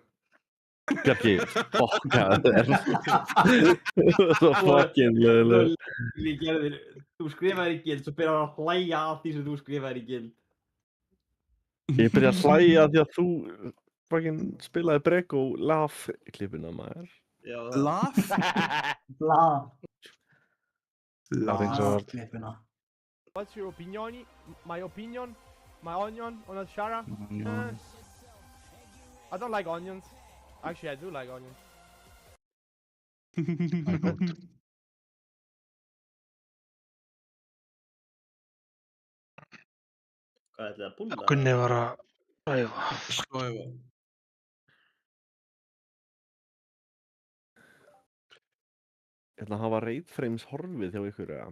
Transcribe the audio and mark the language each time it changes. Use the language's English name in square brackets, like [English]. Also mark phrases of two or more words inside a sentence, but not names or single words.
[Icelandic] Bjarki, fokkaðu þér. Svo fucking leiðilegur. Þú skrifaðir í guild, svo byrjar hann að hlæja af því sem þú skrifaðir í guild. Ég byrja að hlæja því að þú fucking spilaði Brego Laugh klippuna, maður. Já. Laugh? Laugh klippuna. [English] What's your opinion? My opinion? My onion on a Shara? I don't like onions. Actually, I do like onions. [Icelandic] Hvað ætlaði að búlla? Gunni var að svæfa. Ég ætla að hafa rate-frames horfið hjá ykkur, eða?